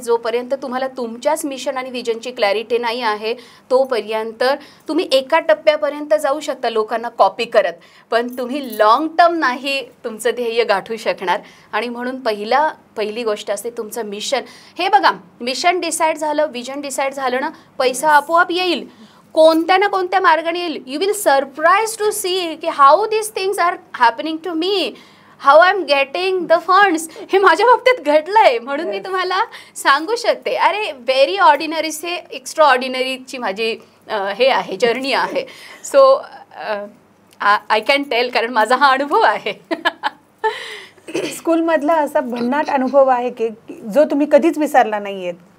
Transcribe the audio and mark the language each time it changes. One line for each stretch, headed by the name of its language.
Marathi: जोपर्यंत तुम्हाला तुमच्याच मिशन आणि विजनची क्लॅरिटी नाही आहे तोपर्यंत तुम्ही एका टप्प्यापर्यंत जाऊ शकता लोकांना कॉपी करत, पण तुम्ही लॉंग टर्म नाही तुमचं ध्येय गाठू शकणार. आणि म्हणून पहिली गोष्ट असते तुमचं मिशन. हे बघा, मिशन डिसाईड झालं, विजन डिसाईड झालं ना, पैसा आपोआप येईल, कोणत्या ना कोणत्या मार्गाने येईल.
English: You will surprise to see की how this things are happening to me, how I am getting the funds.
Marathi: हे माझ्या बाबतीत घडलंय म्हणून मी तुम्हाला सांगू शकते. अरे
English: very ordinary से एक्स्ट्रा ऑर्डिनरीची
Marathi: माझी हे आहे, जर्नी आहे.
English: so I can tell,
Marathi: कारण माझा हा अनुभव आहे. स्कूलमधला असा भन्नाट अनुभव आहे की जो तुम्ही कधीच विसरला नाहीये?